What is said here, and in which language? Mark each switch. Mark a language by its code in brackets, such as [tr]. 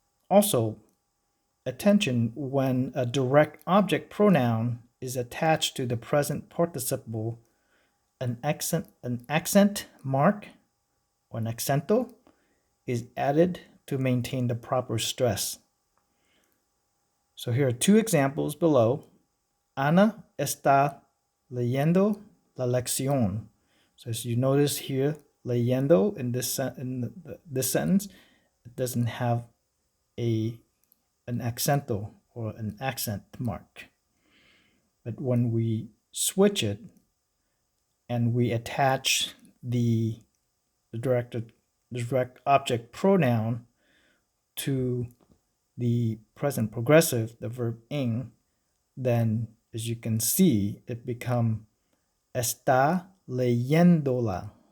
[en] Also, attention when a direct object pronoun is attached to the present participle, an accent mark or an accento is added to maintain the proper stress. So here are two examples below. [es] Ana está leyendo la lección. [en] So as you notice here, leyendo in this sentence, it doesn't have an accento or an accent mark. But when we switch it and we attach the direct object pronoun to the present progressive, the verb ing, then as you can see, it becomes [es] está leyéndola.